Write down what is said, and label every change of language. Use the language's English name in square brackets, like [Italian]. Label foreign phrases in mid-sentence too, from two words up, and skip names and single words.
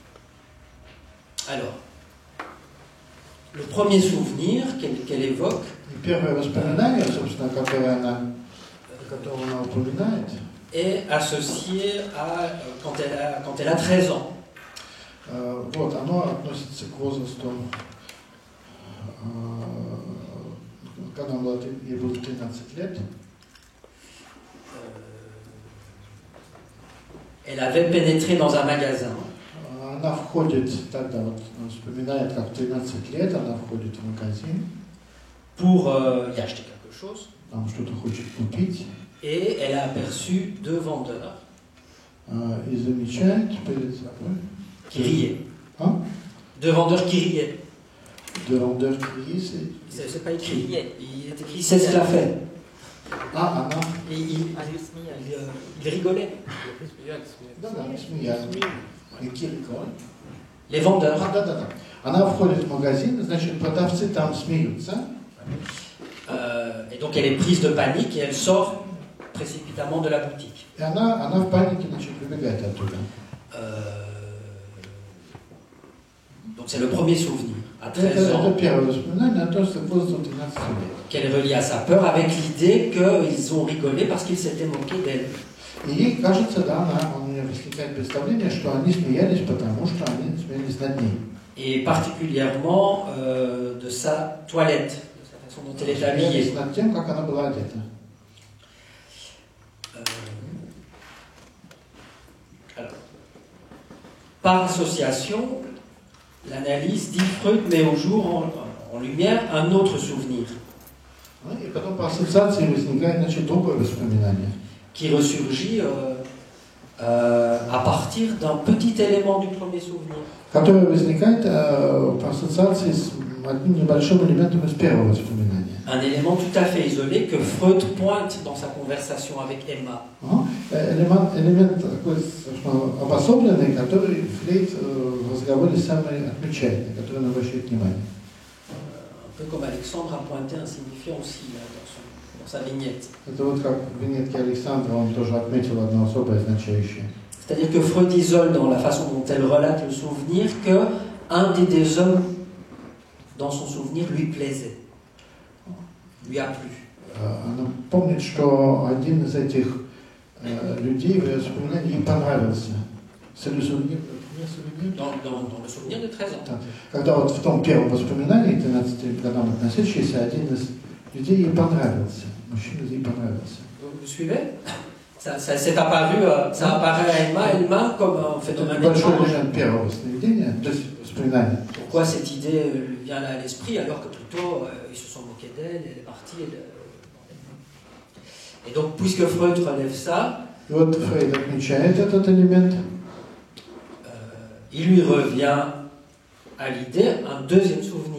[French] Alors, le premier souvenir qu'elle évoque, [Russian] первое воспоминание, собственно, которое она упоминает, [French] est associé à quand elle a 13 ans. [Russian] Вот, оно относится к возрасту, когда ей было 13 лет. [French] Elle avait pénétré dans un magasin. [Russian] Она входит, тогда вот вспоминает, как в 13 лет она входит в магазин. [French] Pour y acheter quelque chose. [Russian] Там что-то хочет купить. [French] Et elle a aperçu deux vendeurs. [Russian] И замечает перед собой. [French] Qui riaient. Hein? Deux vendeurs qui riaient. Deux vendeurs qui rient, c'est pas écrit. Il est écrit c'est ce qu'elle a fait. [Russian] Ah, она. [French] Et il rigolait. Les vendeurs. [Russian] Да. Она входит в магазин, значит, продавцы там смеются. [French] Et donc elle est prise de panique et elle sort précipitamment de la boutique. [Russian] И она в панике, значит, выбегает оттуда. [French] Donc c'est le premier souvenir, à 13 ans, [Russian] Это первое воспоминание, то, что возраст 13 лет. [French] qu'elle relie à sa peur avec l'idée qu'ils ont rigolé parce qu'ils s'étaient moqués d'elle. [Russian] И ей кажется, да, у нее возникает представление, что они смеялись, потому что они смеялись над ней. [French] Et particulièrement de sa toilette, de sa façon dont elle est habillée. [Russian] Над тем, как она была одета. [French] Alors, par association, l'analyse dit Freud met au jour en lumière un autre souvenir. [Russian] И потом по ассоциации возникает, значит, другое воспоминание. [French] Qui ressurgit à partir d'un petit élément du premier souvenir. [Russian] Которое возникает по ассоциации с одним небольшим элементом из первого воспоминания. [French] Un élément tout à fait isolé que Freud pointe dans sa conversation avec Emma. [Russian] Элемент такой обособленный, который Фрейд в разговоре сам отмечает, на который он обращает внимание. [French] Un peu comme Alexandre a pointé un signifiant aussi là, dans sa vignette. [Russian] Это вот как в виньетке Александра он тоже отметил одно особое значающее. [French] C'est-à-dire que Freud isole dans la façon dont elle relate le souvenir qu'un des deux hommes dans son souvenir lui plaisait, lui a plu. [Russian] Она помнит, что один из этих людей в ее воспоминании ей понравился. [French] Dans le souvenir de 13 ans. [Russian] Когда вот в том первом воспоминании, 13 годам относящийся, один из людей ей понравился. Мужчина ей понравился. [French] Vous suivez? Ça apparaît à Emma comme un phénomène [Russian] Большой [French] étrange. [Russian] элемент первого сновидения, то есть воспоминания. [French] Pourquoi cette idée lui vient là à l'esprit alors que plutôt ils se sont moqués d'elle, elle est partie. Et donc, puisque Freud relève ça, [Russian] И вот Фрейд отмечает этот элемент. [French] Il lui revient à l'idée un deuxième souvenir.